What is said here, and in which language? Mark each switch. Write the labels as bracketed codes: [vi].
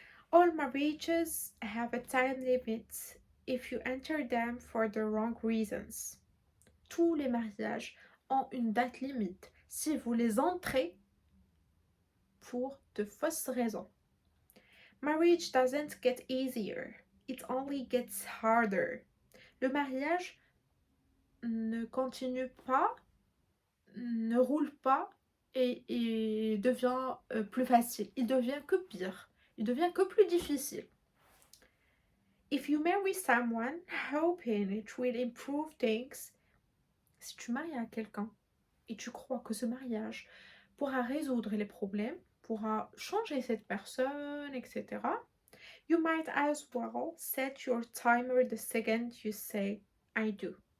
[en] All marriages have a time limit if you enter them for the wrong reasons. [fr] Tous les mariages ont une date limite si vous les entrez pour de fausses raisons. [en] Marriage doesn't get easier, it only gets harder. [fr] Le mariage ne continue pas, ne roule pas et devient plus facile. Il devient que pire. Il devient que plus difficile. [en] If you marry someone hoping it will improve things, [fr] si tu maries à quelqu'un et tu crois que ce mariage pourra résoudre les problèmes, pourra changer cette personne, etc., [en] you might as well set your timer the second you say I do.